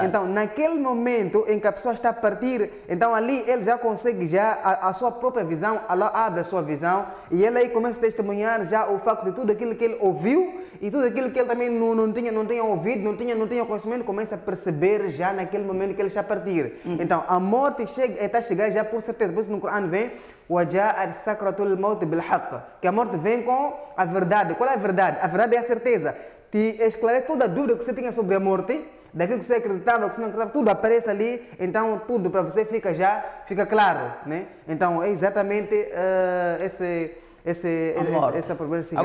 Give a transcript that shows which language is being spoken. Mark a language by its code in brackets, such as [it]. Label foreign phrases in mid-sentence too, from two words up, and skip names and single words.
[pt] Então, naquele momento em que a pessoa está a partir, então ali ele já consegue a sua própria visão, Allah abre a sua visão e ele aí começa a testemunhar já o facto de tudo aquilo que ele ouviu e tudo aquilo que ele também não tinha ouvido, não tinha conhecimento, começa a perceber já naquele momento que ele está a partir. Então, a morte está a chegar já por certeza. Por isso no Coran vem [ar] وَجَاءَتْ سَكْرَةُ الْمَوْتِ بِالْحَقِّ, [pt] que a morte vem com a verdade. Qual é a verdade? A verdade é a certeza. Te esclarece toda a dúvida que você tinha sobre a morte, daquilo que você acreditava, que você não acreditava, tudo aparece ali, então tudo para você fica claro, né? Então, é exatamente essa primeira sigla.